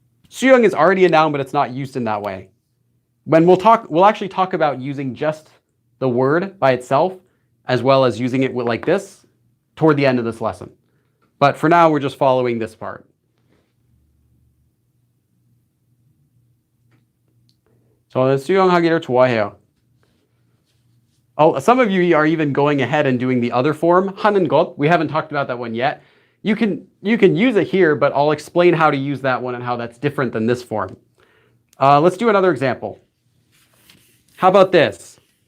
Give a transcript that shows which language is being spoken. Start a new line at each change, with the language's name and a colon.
English: 수영 is already a noun, but it's not used in that way. When we'll actually talk about using just the word by itself, as well as using it like this toward the end of this lesson. But for now, we're just following this part.
Korean: 저는 수영하기를 좋아해요.
English: Oh, some of you are even going ahead and doing the other form, 하는 것. We haven't talked about that one yet. You can use it here, but I'll explain how to use that one and how that's different than this form. Let's do another example. How about this?